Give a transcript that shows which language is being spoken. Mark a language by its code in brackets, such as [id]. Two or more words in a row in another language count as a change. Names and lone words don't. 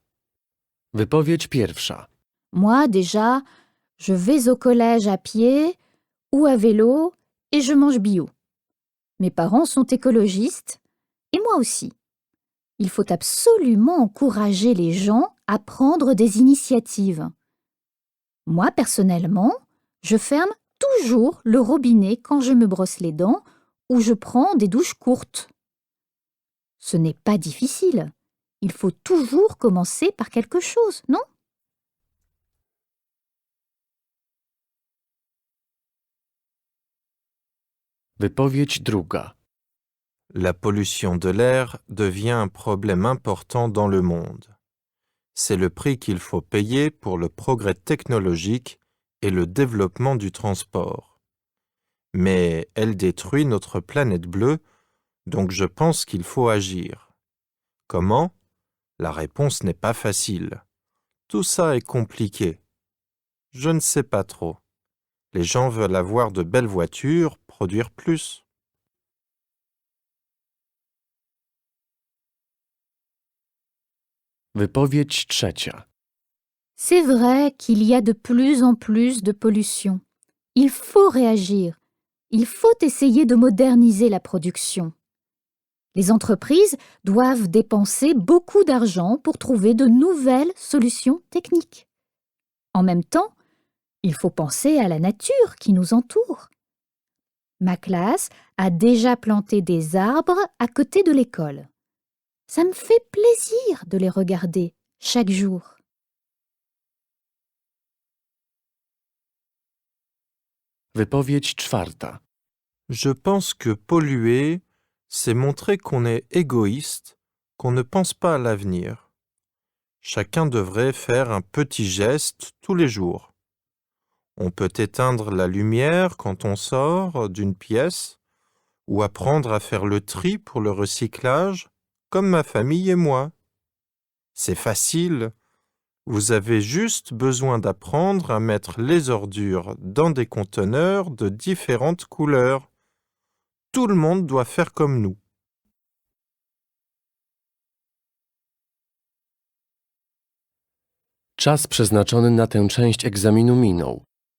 [pl] Wypowiedź pierwsza. [fr] Moi, déjà, je vais au collège à pied ou à vélo et je mange bio. Mes parents sont écologistes et moi aussi. Il faut absolument encourager les gens à prendre des initiatives. Moi, personnellement, je ferme toujours le robinet quand je me brosse les dents ou je prends des douches courtes. Ce n'est pas difficile. Il faut toujours commencer par quelque chose, non? [pl] Wypowiedź druga. [fr] La pollution de l'air devient un problème important dans le monde. C'est le prix qu'il faut payer pour le progrès technologique et le développement du transport. Mais elle détruit notre planète bleue, donc je pense qu'il faut agir. Comment? La réponse n'est pas facile. Tout ça est compliqué. Je ne sais pas trop. Les gens veulent avoir de belles voitures, produire plus. [pl] Wypowiedź trzecia. [fr] C'est vrai qu'il y a de plus en plus de pollution. Il faut réagir. Il faut essayer de moderniser la production. Les entreprises doivent dépenser beaucoup d'argent pour trouver de nouvelles solutions techniques. En même temps, il faut penser à la nature qui nous entoure. Ma classe a déjà planté des arbres à côté de l'école. Ça me fait plaisir de les regarder chaque jour. [pl] Wypowiedź czwarta. [fr] Je pense que polluer, c'est montrer qu'on est égoïste, qu'on ne pense pas à l'avenir. Chacun devrait faire un petit geste tous les jours. On peut éteindre la lumière quand on sort d'une pièce ou apprendre à faire le tri pour le recyclage, comme ma famille et moi. C'est facile. Vous avez juste besoin d'apprendre à mettre les ordures dans des conteneurs de différentes couleurs. Tout le monde doit faire comme nous. [pl] Czas przeznaczony na tę część egzaminu minął.